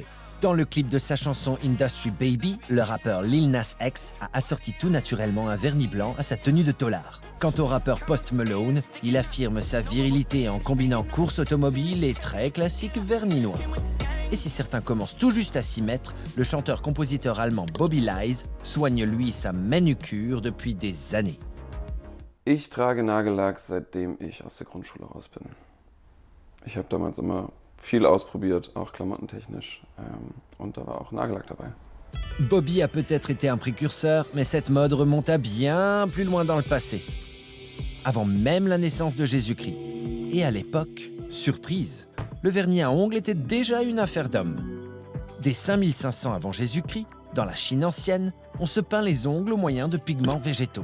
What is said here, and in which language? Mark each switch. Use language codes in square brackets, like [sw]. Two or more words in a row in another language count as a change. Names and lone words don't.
[fr] Dans le clip de sa chanson Industry Baby, le rappeur Lil Nas X a assorti tout naturellement un vernis blanc à sa tenue de tôlard. Quant au rappeur Post Malone, il affirme sa virilité en combinant course automobile et très classique vernis noir. Et si certains commencent tout juste à s'y mettre, le chanteur-compositeur allemand Bobby Lies soigne lui sa manucure depuis des années. [de] Ich trage Nagellack, seitdem ich aus der Grundschule raus bin. Ich habe damals immer viel ausprobiert, auch klamottentechnisch, und da war auch Nagellack dabei. [fr] Bobby a peut-être été un précurseur, mais cette mode remonte à bien plus loin dans le passé. Avant même la naissance de Jésus-Christ. Et à l'époque, surprise, le vernis à ongles était déjà une affaire d'hommes. Dès 5500 avant Jésus-Christ, dans la Chine ancienne, on se peint les ongles au moyen de pigments végétaux.